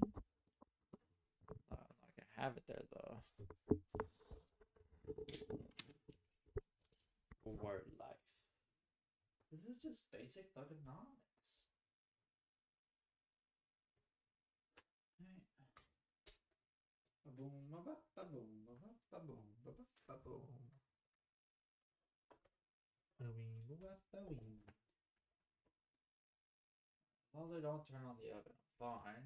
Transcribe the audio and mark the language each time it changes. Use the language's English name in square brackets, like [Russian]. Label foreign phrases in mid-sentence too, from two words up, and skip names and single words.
[English] I'm not gonna have it there though. Word life. This is just basic thugonomics. Right. Ba-boom, ba-ba-ba-boom, ba-ba-ba-boom, ba-ba-ba-boom. Ba-wee, ba-ba-ba-wee. As long as I don't turn on the oven, I'm fine.